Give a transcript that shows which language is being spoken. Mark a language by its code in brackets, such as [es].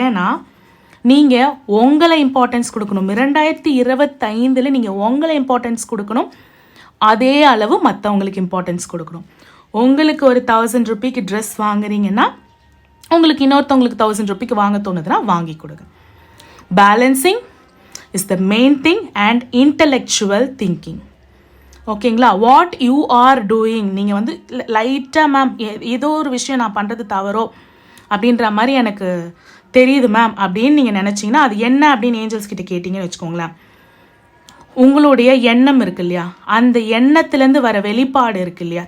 [ta] ஏன்னா நீங்கள் உங்களை இம்பார்ட்டன்ஸ் கொடுக்கணும். 2025 நீங்கள் உங்களை இம்பார்ட்டன்ஸ் கொடுக்கணும். அதே அளவு மற்றவங்களுக்கு இம்பார்ட்டன்ஸ் கொடுக்கணும். உங்களுக்கு ஒரு 1000 ரூபாய்க்கு ட்ரெஸ் வாங்குறீங்கன்னா உங்களுக்கு இன்னொருத்தவங்களுக்கு 1000 ரூபாய்க்கு வாங்க தோணுதுன்னா வாங்கி கொடுங்க. [en] Balancing is the main thing and intellectual thinking. [ta] ஓகேங்களா? [en] What you are doing. [ta] நீங்கள் வந்து லைட்டாக மேம் ஏதோ ஒரு விஷயம் நான் பண்ணுறது தவறோ அப்படின்ற மாதிரி எனக்கு தெரியுது மேம் அப்படின்னு நீங்கள் நினச்சிங்கன்னா அது என்ன அப்படின்னு ஏஞ்சல்ஸ் கிட்ட கேட்டிங்கன்னு வச்சுக்கோங்களேன். உங்களுடைய எண்ணம் இருக்கு இல்லையா, அந்த எண்ணத்துலேருந்து வர வெளிப்பாடு இருக்கு இல்லையா.